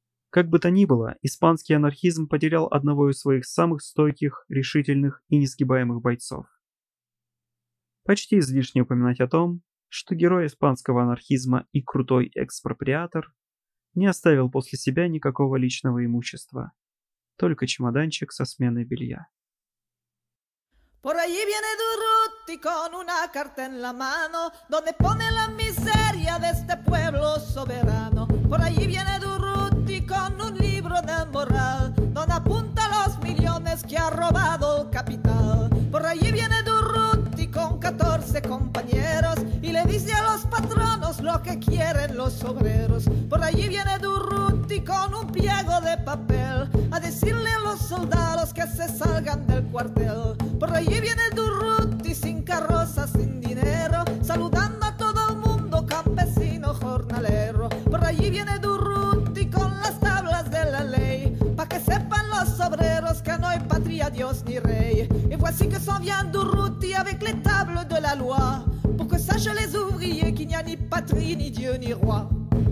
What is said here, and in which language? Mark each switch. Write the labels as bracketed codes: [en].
[ru] Как бы то ни было, испанский анархизм потерял одного из своих самых стойких, решительных и несгибаемых бойцов. Почти излишне упоминать о том, что герой испанского анархизма и крутой экспроприатор не оставил после себя никакого личного имущества. Только чемоданчик со сменой белья. [es] Por ahí viene Durruti con una carta en la mano, donde pone la miseria de este pueblo soberano. Por ahí viene Durruti con un libro de moral, donde apunta los millones que ha robado el capital. Por ahí viene Durruti con 14 compañeros y le dice a los patronos lo que quieren los. los obreros. Por ahí viene Durruti con un pliego de papel a decirle a los soldados que se salgan del cuartel. Por ahí viene Durruti sin carroza, sin dinero, saludando a todo el mundo, campesino, jornalero. Por ahí viene Durruti con las tablas de la ley, pa' que sepan los obreros que no hay patria, Dios ni rey. Y fue así que [fr] s'en vient Durruti avec les tables de la loi, pour que sachent les ouvriers qu'il n'y a ni patrie, ni Dieu, ni roi.